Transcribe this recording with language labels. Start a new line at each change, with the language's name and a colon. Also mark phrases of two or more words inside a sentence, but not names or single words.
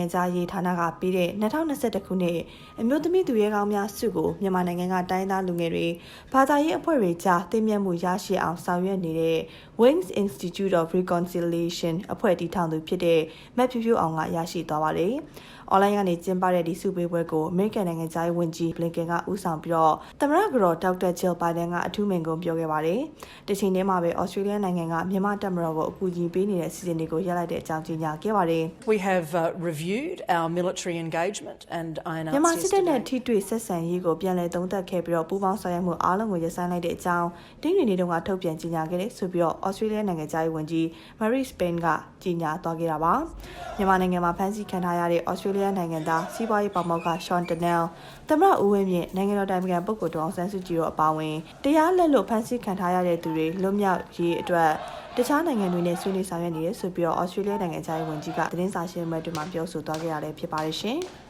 Burmese: သားရေးဌာနကပေးတဲ့2021ခုနှစ်အမျိုးသမီးသူရဲကောင်းများစုကိုမြန်မာနိုင်ငံကတိုင်းသားလူငယ်တွေဘာသာရေးအဖွဲ့တွေကြားသိမြတ်မှုရရှိအောင်ဆောင်ရွက်နေတဲ့ Wings Institute of Reconciliation အဖွဲ့တည်ထောင်သူဖြစ်တဲ့မက်ဖြူဖြူအောင်ကရရှိသွားပါတယ်။ online ကနေကျင်းပတဲ့ဒီစုပေးပွဲကိုအမေရိကန်နိုင်ငံသားဝန်ကြီးဘလင်ကန်ကဦးဆောင်ပြီးသမ္မတကတော်ဒေါက်တာဂျယ်ဘိုင်ဒန်ကအထူးမိန့်ခွန်းပြောခဲ့ပါတယ်။တချိန်တည်းမှာပဲဩစတြေးလျနိုင်ငံကမြန်မာတပ်မတော်ကိုအကူအညီပေးနေတဲ့စီစဉ်တွေကိုရပ်လိုက်တဲ့အကြောင်းကြေညာခဲ့ပါတယ်။
English: We have reviewed our military engagement and I announced
Burmese: မြန်မာစစ်တပ်နဲ့ထိတွေ့ဆက်ဆံရေးကိုပြန်လည်သုံးသပ်ခဲ့ပြီးပူးပေါင်းဆောင်ရွက်မှုအားလုံးကိုရပ်ဆိုင်းလိုက်တဲ့အကြောင်းတင်းတွေနေတုန်းကထုတ်ပြန်ကြေညာခဲ့တယ်ဆိုပြီးဩစတြေးလျနိုင်ငံသားဝန်ကြီးမာရီစပိန်ကကြေညာသွားခဲ့တာပါ။မြန်မာနိုင်ငံမှာဖမ်းဆီးခံထားရတဲ့ဩစတြေးလျနိုင်ငံသားစီးပွားရေးပေါမောက်ကရှွန်တနယ်သမ္မတဦးဝင်းမြင့်နိုင်ငံတော်တိုင်ပင်ခံပုဂ္ဂိုလ်ဒေါ်အောင်ဆန်းစုကြည်တို့အပါအဝင်တရားလက်လွတ်ဖမ်းဆီးခံထားရတဲ့သူတွေလွတ်မြောက်ရေးအတွက်တခြားနိုင်ငံတွေနဲ့ဆွေးနွေးဆောင်ရွက်နေတယ်ဆိုပြီးဩစတြေးလျနိုင်ငံသားဝန်ကြီးကသတင်းစာရှင်းလင်းပွဲမှာပြောဆိုသွားခဲ့ရတယ်ဖြစ်ပါတယ်ရှင်